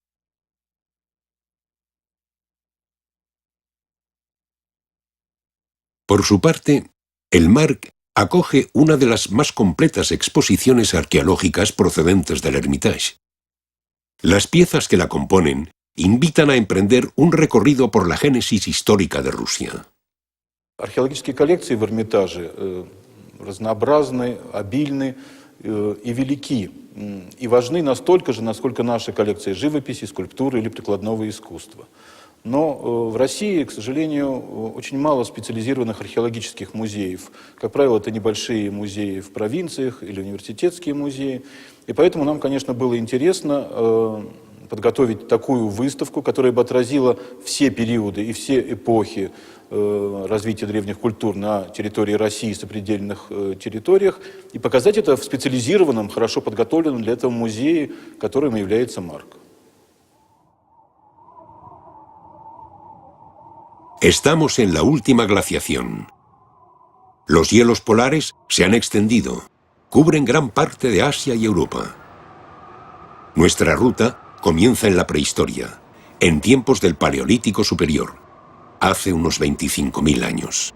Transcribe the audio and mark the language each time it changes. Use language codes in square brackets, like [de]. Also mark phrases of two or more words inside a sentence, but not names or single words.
[es] Por su parte, el Mark acoge una de las más completas exposiciones arqueológicas procedentes del Hermitage. Las piezas que la componen invitan a emprender un recorrido por la génesis histórica de Rusia. [ru] Археологические коллекции в Эрмитаже разнообразны, обильны и велики, и важны настолько же, насколько наши коллекции живописи, скульптуры или прикладного искусства. Но в России, к сожалению, очень мало специализированных археологических музеев. Как правило, это небольшие музеи в провинциях или университетские музеи. И поэтому нам, конечно, было интересно подготовить такую выставку, которая бы отразила все периоды и все эпохи развития древних культур на территории России и сопредельных территориях, и показать это в специализированном, хорошо подготовленном для этого музее, которым является МАРК. [es] Estamos en la última glaciación. Los hielos polares se han extendido, cubren gran parte de Asia y Europa. Nuestra ruta comienza en la prehistoria, en tiempos del Paleolítico Superior, hace unos 25.000 años.